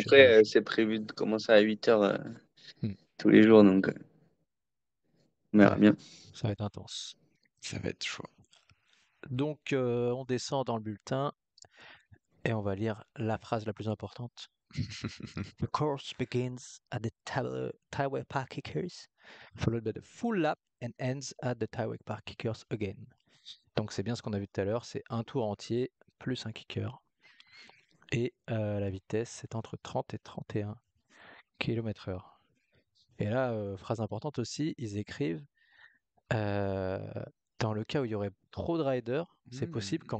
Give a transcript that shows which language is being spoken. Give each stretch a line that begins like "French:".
French: Après, Georges. c'est prévu de commencer à 8 heures Hmm. tous les jours, donc on verra Ouais, bien. ça va être intense. Ça va être chaud. Donc, on descend dans le bulletin et on va lire la phrase la plus importante.
English: The course begins at the Taiwan Park Kickers, followed by the full lap and ends at the Taiwan Park Kickers again.
French: Donc c'est bien ce qu'on a vu tout à l'heure, c'est un tour entier plus un kicker. Et la vitesse, c'est entre 30 et 31 km/h. Et là, phrase importante aussi, ils écrivent euh, dans le cas où il y aurait trop de riders, c'est possible qu'en